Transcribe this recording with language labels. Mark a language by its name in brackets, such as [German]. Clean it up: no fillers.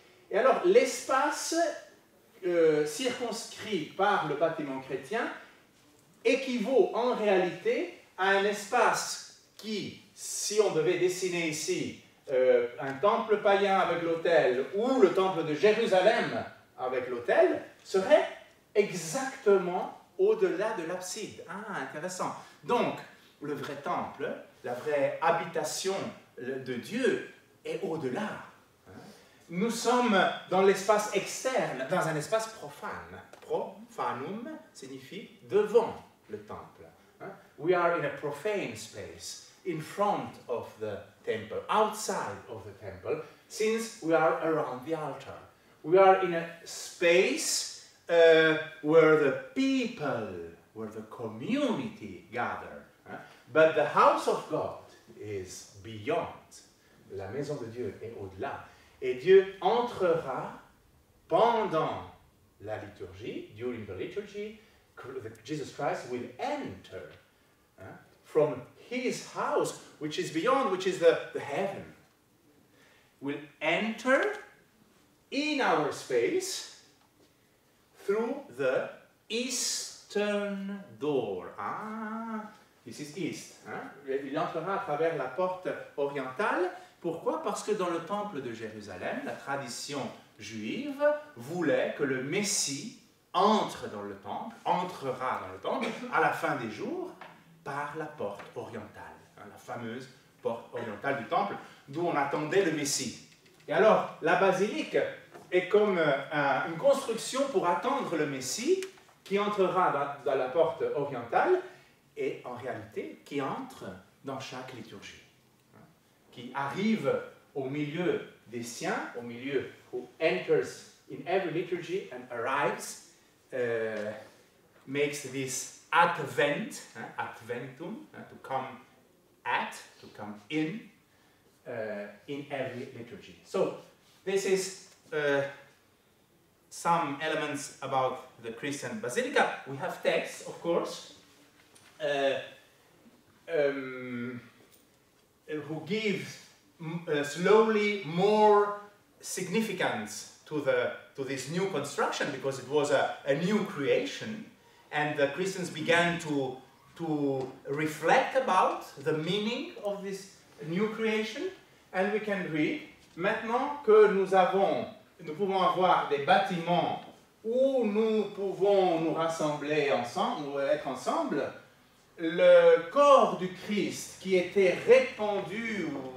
[French] Et alors l'espace circonscrit par le bâtiment chrétien équivaut en réalité à un espace qui, si on devait dessiner ici un temple païen avec l'autel ou le temple de Jérusalem avec l'autel, serait exactement au-delà de l'abside. Ah, intéressant. Donc, le vrai temple, la vraie habitation de Dieu est au-delà. Nous sommes dans l'espace externe, dans un espace profane. Profanum signifie devant le temple. [English] We are in a profane space, in front of the temple, outside of the temple, since we are around the altar. We are in a space where the people, where the community gather. But the house of God is beyond. [French] La maison de Dieu est au-delà. Et Dieu entrera pendant la liturgie, [English] during the liturgy, Jesus Christ will enter from his house, which is beyond, which is the heaven. Will enter in our space through the eastern door. Ah, this is east. [French] Il entrera à travers la porte orientale. Pourquoi? Parce que dans le temple de Jérusalem, la tradition juive voulait que le Messie entre dans le temple, entrera dans le temple à la fin des jours par la porte orientale, la fameuse porte orientale du temple, d'où on attendait le Messie. Et alors, la basilique est comme une construction pour attendre le Messie qui entrera dans la porte orientale et en réalité qui entre dans chaque liturgie, qui arrive au milieu [English] des siens, au milieu, who enters in every liturgy and arrives, makes this advent, adventum, to come at, to come in every liturgy. So, this is some elements about the Christian Basilica. We have texts, of course, who give slowly more significance to this new construction, because it was a new creation, and the Christians began to reflect about the meaning of this new creation. And we can read, [French] maintenant que nous pouvons avoir des bâtiments où nous pouvons nous rassembler ensemble, ou être ensemble, le corps du Christ qui était répandu